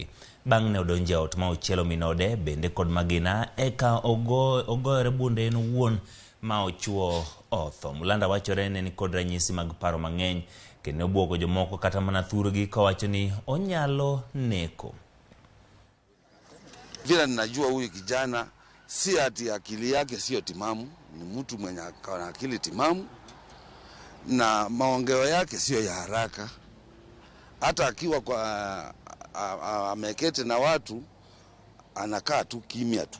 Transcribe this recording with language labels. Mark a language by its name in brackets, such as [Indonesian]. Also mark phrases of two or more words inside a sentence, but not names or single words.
[Luo (Kenya and Tanzania)] Bang' ne odonje ot ma ochielo min ode bende kod magina eka ogoyore bunde en owuon ma ochuo otho. Mulanda wachore ne ni kod ranyisi mag paro mang'eny kendo obwogo jomoko kata mana thurgi kawacho ni onyalo neko. [Swahili] Vile ninajua huyu kijana si ati akili yake sio timamu, ni mtu mwenye akili timamu na maongeo yake sio ya haraka. Hata akiwa kwa ameketi na watu anakaa tu kimya tu.